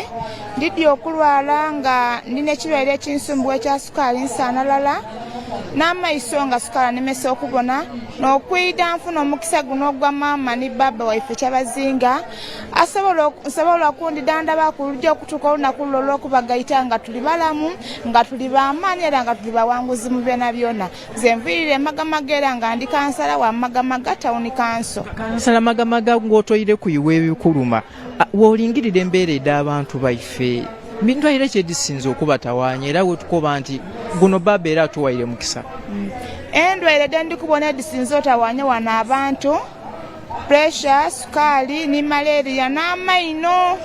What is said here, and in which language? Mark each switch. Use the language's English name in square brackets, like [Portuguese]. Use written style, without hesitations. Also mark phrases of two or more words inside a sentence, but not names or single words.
[Soga] Ndidde okulwala nga nina ekirwaire ekinsumbuwa ekya sukaali nsaanalala n'amaiso nga sukaali nemesa okubona n'okwida nfuna omukisa guno ogwa maama ne baba waife Kyabazinga asobola okundidandaba ku lujja okutuuka olunaku luno olw'okubagayita nga tuli balamu nga tuli b'amaanyi era nga tuli bawanguzi mu byonna byonna. Nze nviirire Magamaga era nga ndi kansala wa Magamaga Town Council. Kansala Magamaga ng'otoyire ku iwe ebikuluma w'olingirira embeera ed'abantu baife ndwaire kyedisinza okubatawaanya era wetukoba nti guno baba era atuwaire mukisa. Endwaire dde ndikubona edisinza otawaanya wano abantu pressure, sukaali ne malaria n'amaino.